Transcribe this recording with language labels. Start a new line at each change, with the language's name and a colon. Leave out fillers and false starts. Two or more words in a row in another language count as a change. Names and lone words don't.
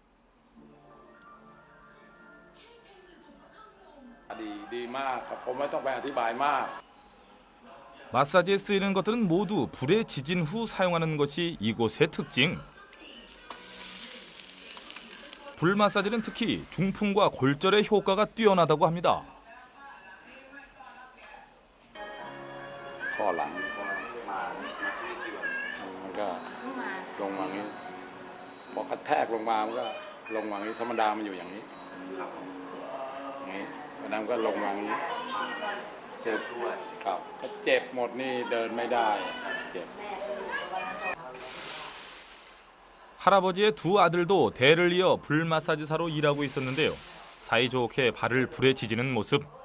Korean: 마사지에 쓰이는 것들은 모두 불에 지진 후 사용하는 것이 이곳의 특징. 불 마사지는 특히 중풍과 골절의 효과가 뛰어나다고 합니다.
Thai: ข้อหลังมันก็ลงมาอย่างนี้พอกระแทกลงมามันก็ลงมาอย่างนี้ธรรมดามันอยู่อย่างนี้อย่างนี้วันนั้นก็ลงมาอย่างนี้เจ็บครับก็เจ็บหมดนี่เดินไม่ได้เจ็บ
Korean: 할아버지의 두 아들도 대를 이어 불 마사지사로 일하고 있었는데요. 사이좋게 발을 불에 지지는 모습.